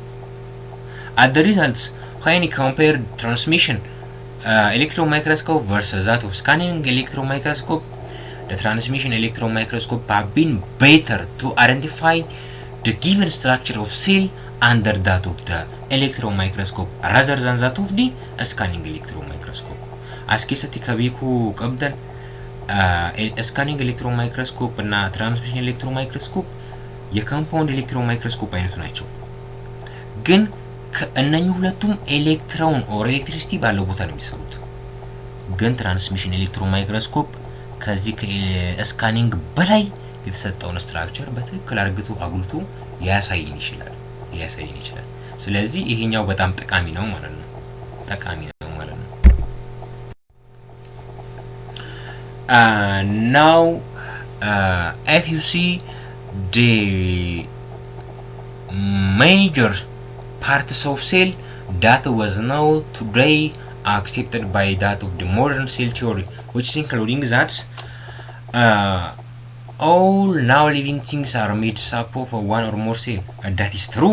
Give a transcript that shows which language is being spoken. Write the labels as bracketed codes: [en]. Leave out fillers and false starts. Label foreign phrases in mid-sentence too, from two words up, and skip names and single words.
[en] At the results, when you compare transmission electron microscope versus that of scanning electron microscope, the transmission electron microscope have been better to identify the given structure of cell under that of the electron microscope rather than that of the scanning electron microscope. [om] As keessatti kabeeku qabdan [en] scanning electron microscope እና transmission electron microscope [am] የኮምፓውንድ ኤሌክትሮን ማይክሮስኮፕ አይነቱ ናቸው። ግን ከእነኚህ ሁለቱም [en] electron or electricity [am] ባለው ቦታ ነው የሚሰሩት። ግን [en] transmission electron microscope [am] ከዚህ ከስካኒንግ በላይ የተሰጠውን ስትራክቸር በትክክል አርግቶ አጉልቶ ሊያሳይን ይችላል። ስለዚህ ይሄኛው በጣም ጠቃሚ ነው ማለት ነው። [en] Now if you see the major parts of cell that was now today accepted by that of the modern cell theory, which is including that all now living things are made up of one or more cell. That is true.